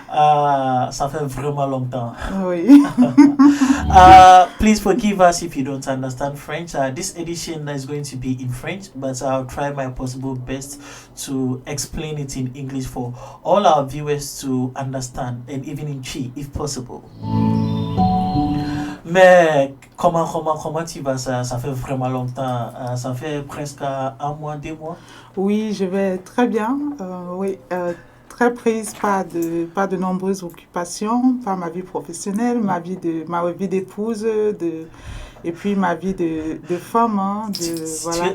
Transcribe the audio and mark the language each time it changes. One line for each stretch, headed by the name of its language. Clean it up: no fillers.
French: Ça fait vraiment longtemps. Oui.
English: Please forgive us if you don't understand French. This edition is going to be in French, but I'll try my possible best to explain it in English for all our viewers to understand, and even in Chi, if possible.
French: Mais comment tu vas? Ça fait vraiment longtemps. Ça fait presque un mois, 2 mois. Oui, je vais très bien. Oui, très prise par de nombreuses occupations, par ma vie professionnelle, ma vie d'épouse, et puis ma vie de femme, voilà.